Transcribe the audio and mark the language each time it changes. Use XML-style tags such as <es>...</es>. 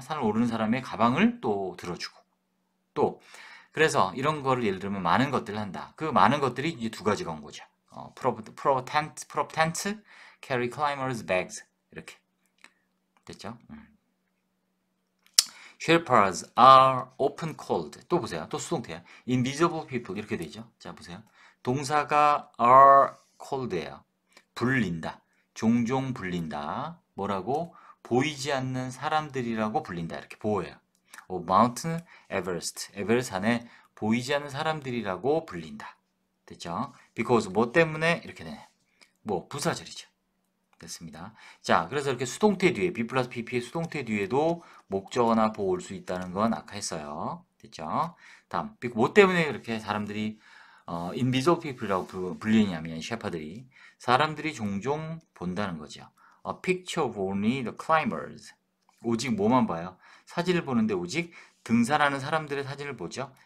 <ko>산을 오르는 사람의 가방을 또 들어주고 또 그래서 이런 거를 예를 들면 많은 것들을 한다. 그 많은 것들이 이제 두 가지가 온 거죠.</ko> <en>prop tent, carry climbers bags</en> <ko>이렇게 됐죠.</ko> <en>Sherpas are often called.</en> <ko>또 보세요. 또 수동태야.</ko> <en>Invisible people</en> <ko>이렇게 되죠. 자 보세요. 동사가</ko> <en>are called</en> <ko>예요. 불린다. 종종 불린다. 뭐라고? 보이지 않는 사람들이라고 불린다. 이렇게 보여요. Mount Everest. 에베레스트 산에 보이지 않는 사람들이라고 불린다. 됐죠? Because 뭐 때문에 이렇게 되네. 뭐 부사절이죠. 됐습니다. 자, 그래서 이렇게 수동태 뒤에 B 플러스 PP의 수동태 뒤에도 목적어나 보호 올 수 있다는 건 아까 했어요. 됐죠? 다음, 뭐 때문에 그렇게 사람들이</ko> <en>invisible people</en> <ko>이라고 불리냐면 셰퍼들이 사람들이 종종 본다는 거죠.</ko> <en>A picture of only the climbers.</en> <ko>오직 뭐만 봐요? 사진을 보는데 오직 등산하는 사람들의 사진을 보죠.</ko>